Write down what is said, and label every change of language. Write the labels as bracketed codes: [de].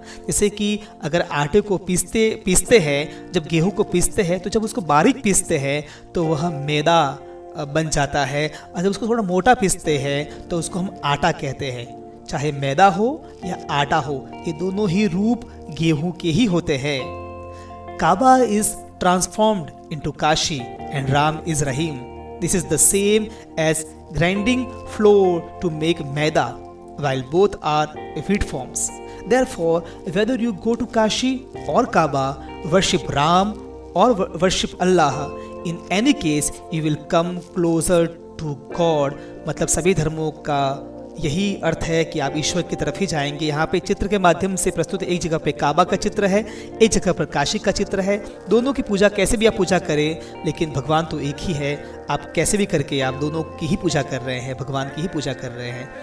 [hi] जैसे कि अगर आटे को पीसते हैं, जब गेहूं को पीसते हैं तो जब उसको बारीक पीसते हैं तो वह मैदा बन जाता है, और जब उसको थोड़ा मोटा पीसते हैं तो उसको हम आटा कहते हैं। चाहे मैदा हो या आटा हो, ये दोनों ही रूप गेहूं के ही होते हैं। [en] Kaaba is transformed into Kashi and Ram is Rahim. This is the same as grinding flour to make maida, while both are wheat forms. Therefore, whether you go to Kashi or Kaaba, worship Ram or worship Allah, in any case you will come closer to God. [hi] मतलब सभी धर्मों का यही अर्थ है कि आप ईश्वर की तरफ ही जाएंगे। यहाँ पे चित्र के माध्यम से प्रस्तुत, एक जगह पे काबा का चित्र है, एक जगह पर काशी का चित्र है। दोनों की पूजा कैसे भी आप पूजा करें, लेकिन भगवान तो एक ही है। आप कैसे भी करके आप दोनों की ही पूजा कर रहे हैं, भगवान की ही पूजा कर रहे हैं।